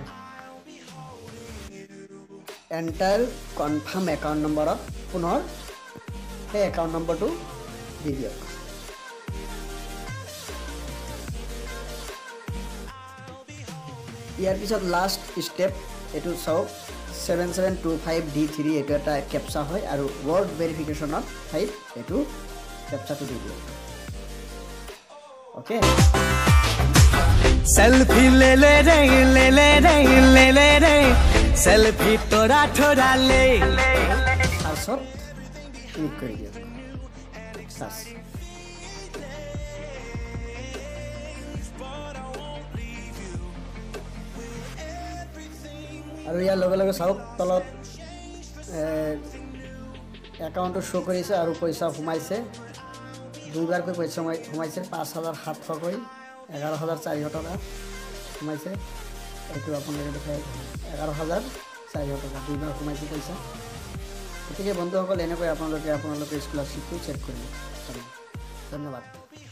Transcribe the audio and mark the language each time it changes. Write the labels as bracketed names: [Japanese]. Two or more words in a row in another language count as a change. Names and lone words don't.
[English] enter confirm account number [Assamese] পুনৰ সেই একাউণ্ট নম্বৰটো দি দিয়ক ইয়াৰ পিছত [English] last step [Assamese] এটো চাওক 7725D3 এটো এটা ক্যাপচা হয় আৰু [English] word verification [Assamese] ঠাইত এটো ক্যাপচাটো দি দিয়ক ওকে [Hindi] सेल्फी ले ले रे ले ले रे ले ले रे सेल्फी तोरा थोड़ा ले [English] search click [Assamese] কৰি দিয়ক সার্চ আৰু ইয়াৰ লগে লগে চাওক তলত একাউণ্টটো শো কৰিছে আৰু পইচা সোমাইছে দুইবাৰকৈ পইচা সোমাইছে 5700 কৈ 11400 টকা সোমাইছে এইটো আপোনালোকে দেখাই 11400 টকা দুইবাৰ সোমাইছে পইচা গতিকে বন্ধুসকল এনেকৈ আপোনালোকে স্কলাৰশিপটো চেক কৰিব ধন্যবাদ